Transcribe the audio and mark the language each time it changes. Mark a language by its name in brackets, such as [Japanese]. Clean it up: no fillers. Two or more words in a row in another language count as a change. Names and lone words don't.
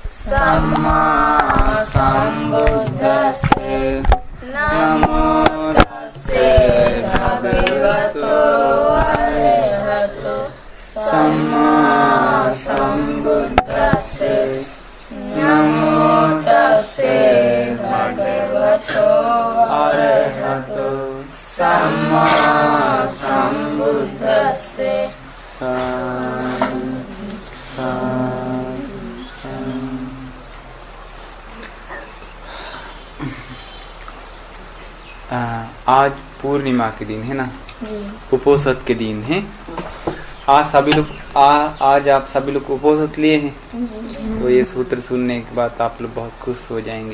[Pali] सम्मा सम्बुद्धस्से नमो तस्से भगवतो अरहतो सम्मा सम्बुद्धस्से नमो तस्से भगवतो अरहतो सम्मा सम्बुद्धस्से [Hindi] आज पूर्णिमा के दिन है ना, उपोषद के दिन है। आज सभी लोग आज आप सभी लोग उपोषद लिए हैं, तो ये सूत्र सुनने के बाद आप लोग बहुत खुश हो जाएंगे।